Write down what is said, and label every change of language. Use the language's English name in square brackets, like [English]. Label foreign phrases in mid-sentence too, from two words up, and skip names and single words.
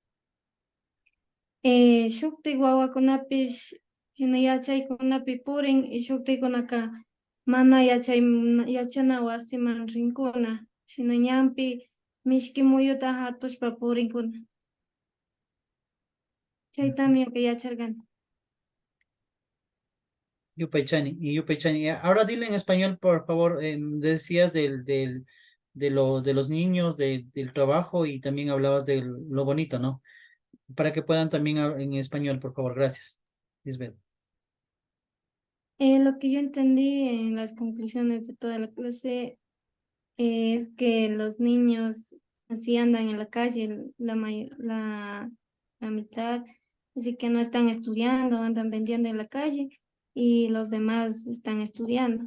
[Quechua] Shuktik wawakunapish hina yachaykunapi purin y shuktiykunaka mana yachana wasiman rinkuna, shina ñanpi mishki muyuta hatushpa purinkuna. Chaytami yacharkani. Yupaychani, y Yupaychani. [Spanish] Ahora dile en español, por favor, decías de los niños, del trabajo y también hablabas de lo bonito, ¿no? Para que puedan también en español, por favor, gracias. Lisbeth. Lo que yo entendí en las conclusiones de toda la clase es que los niños así andan en la calle la mitad, así que no están estudiando, andan vendiendo en la calle y los demás están estudiando.